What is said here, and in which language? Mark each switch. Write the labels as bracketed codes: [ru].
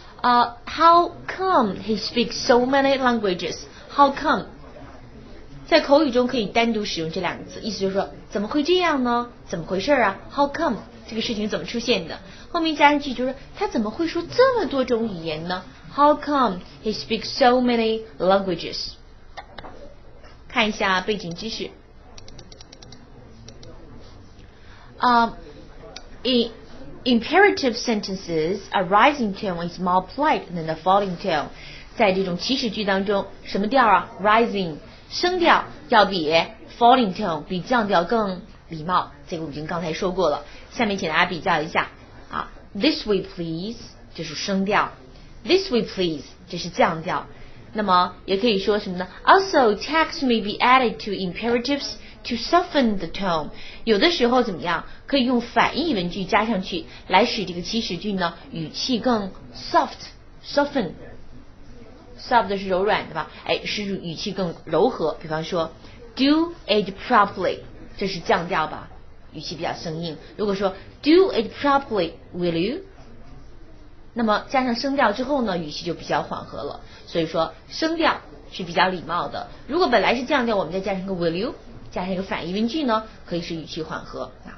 [en] How come he speaks so many languages? How come？ [zh] 在口语中可以单独使用这两个字，意思就是说怎么会这样呢？怎么回事啊 ？ [en] How come 这个事情怎么出现的？后面加上句就是他怎么会说这么多种语言呢 ？How come he speaks so many languages？ [zh] 看一下背景知识。 [en] In imperative sentences, a rising tone is more polite than the falling tone。 [zh] 在这种祈使句当中，什么调啊 ？Rising。声调要比 falling tone 比降调更礼貌，这个我们已经刚才说过了。下面请大家比较一下啊 ， [en] This way please [zh] 这是声调 ，This way please 这是降调。那么也可以说什么呢 ？ [en] Also, text may be added to imperatives to soften the tone。 [zh] 有的时候怎么样，可以用反义文句加上去，来使这个祈使句呢语气更 soft。soft 是柔软的吧？使语气更柔和。比方说 ， [en] do it properly， [zh] 这是降调吧，语气比较生硬。如果说 [en] do it properly, will you？ [zh] 那么加上声调之后呢，语气就比较缓和了。所以说声调是比较礼貌的。如果本来是降调，我们再加上一个 [en] will you， [zh] 加上一个反义文句呢，可以使语气缓和。